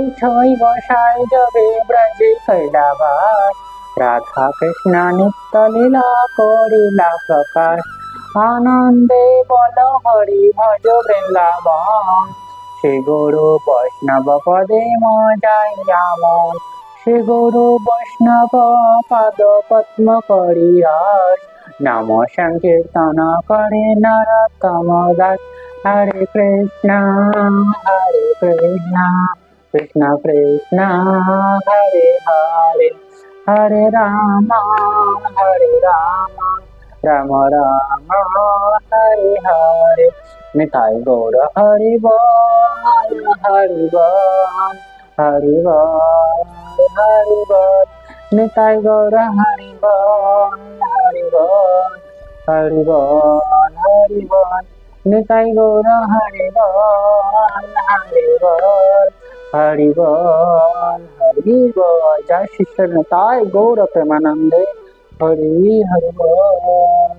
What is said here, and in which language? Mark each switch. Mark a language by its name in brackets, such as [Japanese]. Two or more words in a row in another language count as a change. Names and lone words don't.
[Bangla] ছয় গোসাই যবে ব্রজে কৈলাবাস রাধা কৃষ্ণ নিত্য লীলা করিলা প্রকাশ আনন্দে বল হরি ভজ বৃন্দাবন শ্রী গুরু বৈষ্ণব পদে মজাইয়া মন শ্রী গুরু বৈষ্ণব পদ পদ্ম করিয়াস নাম সংকীর্তন করে নরোত্তম দাস [Sanskrit] হরে কৃষ্ণ कृष्ण कृष्ण हरे हरे हरे राम राम राम हरे हरे Hare Rama Rama Rama Hare Hare Nitai Gaura [Bangla] হরি বোল হরি বোল হরি বোল হরি বোল নিতাই গৌর হরি বোল হরি বোল হরি বোল হরি বোল নিতাই গৌর হরি বোল হরি বোল হরি বোল হরি বোল জয় শ্রী নিতাই গৌর প্রেমানন্দে হরি হরি বোল